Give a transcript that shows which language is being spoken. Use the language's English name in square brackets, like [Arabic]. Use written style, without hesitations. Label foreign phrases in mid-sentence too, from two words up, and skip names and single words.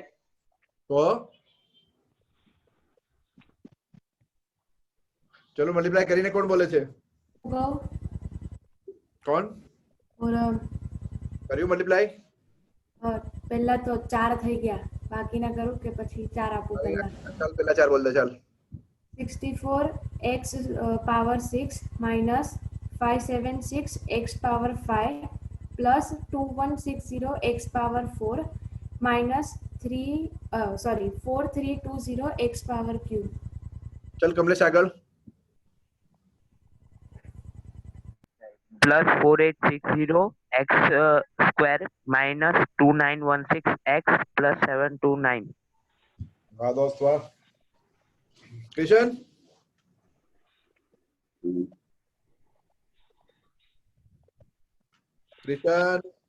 [Gujarati] તો ચલો મલ્ટીપ્લાય કરીને કોણ બોલે છે કોણ કર્યું મલ્ટીપ્લાય પહેલા તો 4 થઈ ગયા બાકીના કરું કે પછી 4 આપું પહેલા ચાલ પહેલા 4 બોલ દે ચાલ [English] 64 x power 6 minus 576 x power 5 plus 2160 x power 4 minus 4320 x power cube [Gujarati] ચલ કમલેશ આગળ [English] plus 4860 x square minus 2916 x plus 729 [Gujarati] વાહ દોસ્ત વાહ કિશન કિશન